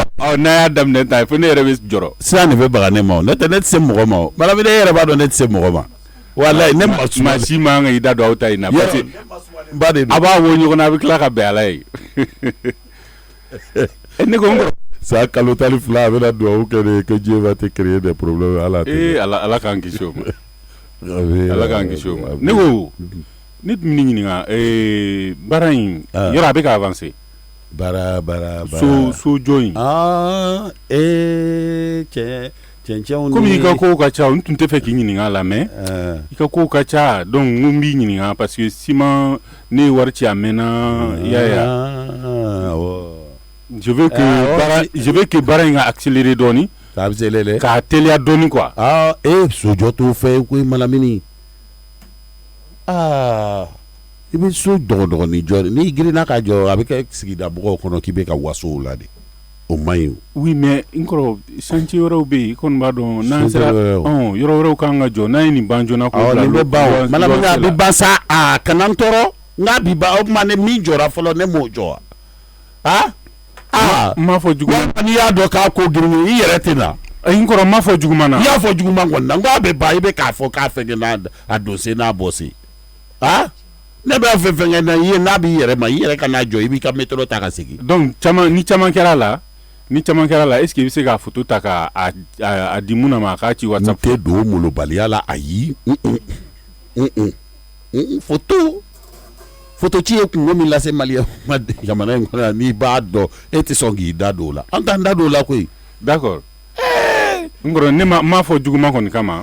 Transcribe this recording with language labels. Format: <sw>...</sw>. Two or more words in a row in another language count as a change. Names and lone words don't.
<bm>N'a y'a daminɛ tan fo ne yɛrɛ bɛ jɔrɔ. Sisan de bɛ baga ne ma o. N'o tɛ ne tɛ se mɔgɔ ma o. Malamine e yɛrɛ b'a dɔn ne tɛ se mɔgɔ ma. Walayi ne ma suma. Maa si man kan k'i da don aw ta in na.</bm> <fr>Parce que</fr> <bm>ba de don. A b'a wo ɲɔgɔn na a bɛ tila ka bɛn ala ye. Ne ko n kɔrɔ. Sa kalo 12 a bɛna dugawu kɛ de</bm> <fr>que Dieu va te créer des problèmes</fr> <bm>ala tɛ. Ala k'an kisi o ma. Ala k'an kisi o ma. Ne ko ne tun bɛ ɲininka baara in yɔrɔ a bɛ ka avancer. Baara. So jɔ in. Cɛncɛnw. Komi i ka kow ka ca n tun tɛ fɛ k'i ɲininka a la mais i ka kow ka ca donc n b'i ɲininka</bm> <fr>parce que</fr> <bm>ciment ne ye wari ci a mɛnna i y'a ye.</bm> <fr>Je veux que</fr> <bm>baara in ka accélérer dɔɔni. K'a accélérer. K'a teliya dɔɔni quoi. Sojɔ t'o fɛ koyi Malamini. I bɛ so dɔgɔdɔgɔnin jɔ n'i girinna ka jɔ a bɛ kɛ sigida mɔgɔw kɔnɔ k'i bɛ ka waso o la de. o main.</bm> <fr>Oui, mais encore</fr> <bm>chantier wɛrɛw bɛ yen i kɔni b'a dɔn n'an sera yɔrɔ wɛrɛw kan ka jɔ n'an ye nin ban joona ko bila nin bɛ ban mana min a bɛ ban sa kana n tɔɔrɔ n'a bi ban o tuma ne min jɔra fɔlɔ ne m'o jɔ n m'a fɔ juguman n'i y'a dɔn k'a ko girin i yɛrɛ tɛ na n kɔrɔ n m'a fɔ juguman na i y'a fɔ juguman kɔni na n ko a bɛ ban i bɛ k'a fɔ k'a fɛngɛ n'a don se n'a bɔ se ne b'a fɛ fɛngɛ na i ye n'a b'i yɛrɛ ma i yɛrɛ ka n'a jɔ i b'i ka métro ta ka segin. donc ni caman kɛra la est-ce que i bɛ se k'a photo ta k'a di mun na ma a k'a ci WhatsApp. n tɛ don molobaliya la ayi photo ci ye kungo min lase Maliyɛn ma jamana in kɔnɔ n'i b'a dɔn e tɛ sɔn k'i da don o la an t'an da don o la koyi. d'accord n kɔrɔ ne m'a fɔ juguman kɔni kama.</bm>